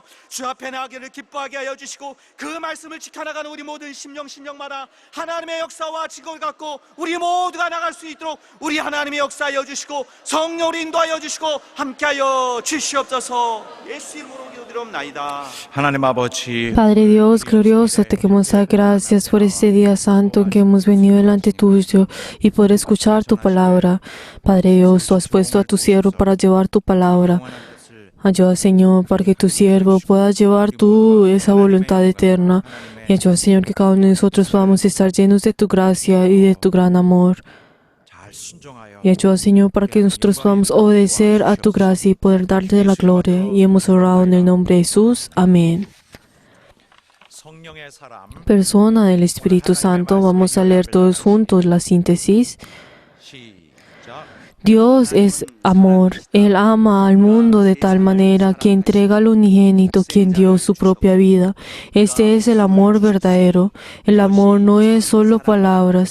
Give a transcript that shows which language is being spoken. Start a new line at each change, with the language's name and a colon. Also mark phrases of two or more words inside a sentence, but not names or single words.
Korean: 주 앞에 나가기를 기뻐하게 하여 주시고 그 말씀을 지켜나가는 우리 모든 심령마다 하나님의 역사와 직업을 갖고 우리 모두가 나갈 수 있도록 우리 하나님의 역사하여 주시고 성령을 인도하여 주시고 함께하여 주시옵소서. 예수 이름으로 기도드리옵나이다. 하나님 아버지,
Spanish: Padre Dios glorioso, te queremos dar gracias por este día santo en que hemos venido delante tuyo y poder escuchar tu palabra. Padre Dios, tú has puesto a tu siervo para llevar tu palabra. Ayuda, Señor, para que tu siervo pueda llevar tú esa voluntad eterna. Y ayuda, Señor, que cada uno de nosotros podamos estar llenos de tu gracia y de tu gran amor.
Korean: 잘 순종하여
Spanish: Y ayuda, Señor, para que nosotros podamos obedecer a tu gracia y poder darte la gloria. Y hemos orado en el nombre de Jesús. Amén.
Korean: 성령의 사람
Spanish: Persona del Espíritu Santo, vamos a leer todos juntos la síntesis.
Korean: 시작.
Spanish: Dios es amor. Él ama al mundo de tal manera que entrega al unigénito quien dio su propia vida. Este es el amor verdadero. El amor no es solo palabras.